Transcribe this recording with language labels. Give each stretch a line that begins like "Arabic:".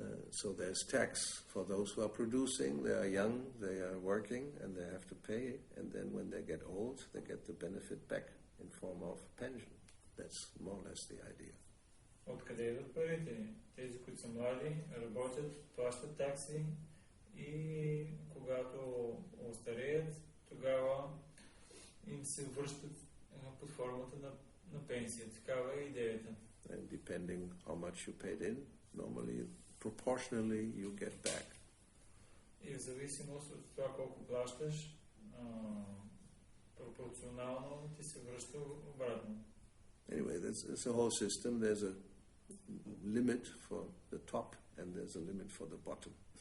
English: So there's tax for those who are producing. They are young, they are working, and they have to pay. And then when they get old, they get the benefit back in form of pension. That's more or less the idea.
Bulgarian: Откъде идват парите? Тези, които са млади, работят, плащат такси и когато остареят, тогава им се връщат под формата на пенсия. Такава е идеята.
English: And depending how much you paid in, normally, proportionally, you get back.
Bulgarian: И в зависимост от това колко плащаш, пропорционално ти се връща обратно.
English: Anyway, it's a whole system. There's a limit for the top and there's a limit for the bottom.